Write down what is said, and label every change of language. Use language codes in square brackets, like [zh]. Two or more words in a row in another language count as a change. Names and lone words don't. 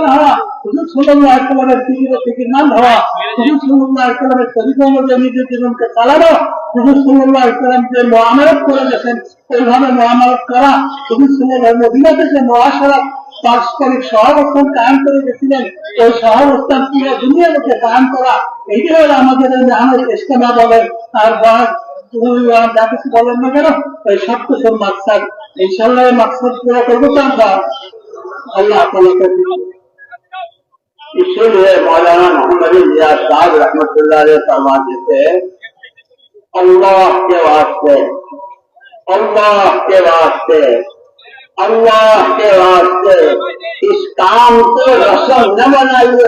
[bn] হওয়া, হুজুর সাল্লাল্লাহু আলাইহি ওয়াসাল্লামের ফিকির মান হওয়া, হুজুর সাল্লাল্লাহু আলাইহি ওয়াসাল্লামের তরিকা অনুযায়ী নিজের জীবনকে চালানো, হুজুর [ar] صلى الله عليه وسلم [bn] যে মুআমালাত করে গেছেন ওইভাবে মুআমালাত করা, হুজুর [ar] صلى الله عليه [bn] মদিনাতে যে মুআশারাত পারস্পরিক সহাবস্থান কায়েম করে গেছিলেন ওই সহাবস্থান পুরো দুনিয়ার মধ্যে কায়েম করা, এইটা হলো আমাদের আমাদের ইস্তেমা বলেন আর যা কিছু বলেন না কেন ওই সব কিছুর মাকসাদ। ইনশাআল্লাহ এই মাকসাদ পুরো করবো তো আমরা। [ur] اللہ تعالیٰ اسی لیے مولانا محمد الیاس صاحب [ar] رحمۃ اللہ علیہ [ur] فرماتے تھے اللہ کے واسطے، اللہ کے واسطے، اللہ کے واسطے اس کام کو رسم نہ بنائیے۔